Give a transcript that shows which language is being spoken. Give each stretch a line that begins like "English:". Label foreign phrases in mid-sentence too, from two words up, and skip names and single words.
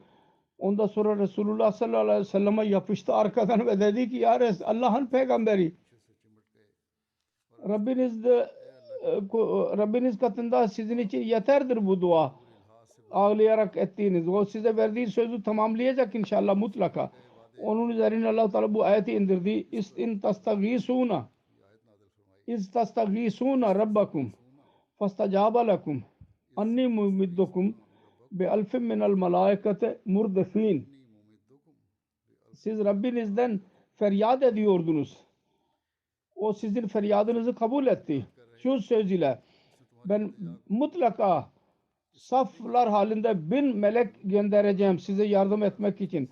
Turkish: Ondan sonra Resulullah sallallahu aleyhi ve sellem'e yapıştı arkadan ve dedi ki
Arabic: ya Resulallah,
Turkish: Allah'ın peygamberi, Rabbiniz katında sizin için yeterdir bu dua. Ağlayarak ettiğiniz. O size verdiği sözü tamamlayacak inşallah mutlaka. Onun üzerine Allah Teala bu ayeti indirdi.
Arabic: إذ تستغيثون ربكم فاستجاب لكم أني ممدكم بألف من الملائكة مردفين.
Turkish: Siz Rabbinizden feryat ediyordunuz. O sizin feryadınızı kabul etti. Şu söz ile ben mutlaka saflar halinde 1000 melek göndereceğim size yardım etmek için.